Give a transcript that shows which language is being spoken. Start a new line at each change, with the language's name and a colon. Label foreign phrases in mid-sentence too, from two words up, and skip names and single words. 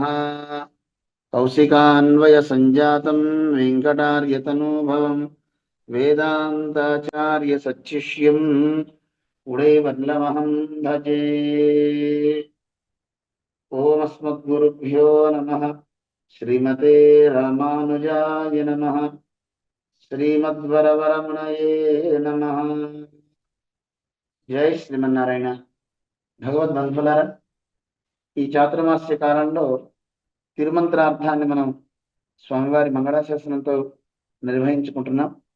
Sanskrit: कौशिकान्वय संजातं वेङ्कटार्यतनूभवम् वेदान्ताचार्य सच्छिष्यम् उडैवर्लमहं भजे। ओम अस्मद्गुरुभ्यो नमः। श्रीमते रामानुजाय नमः। శ్రీమద్వరవరమునయే నమః।
Telugu: జై శ్రీమన్నారాయణ। భగవద్బంధులారా, ఈ చాతుర్మాస్య కాలంలో తిరుమంత్రార్థాన్ని మనం స్వామివారి మంగళాశాసనంతో నిర్వహించుకుంటున్నాం.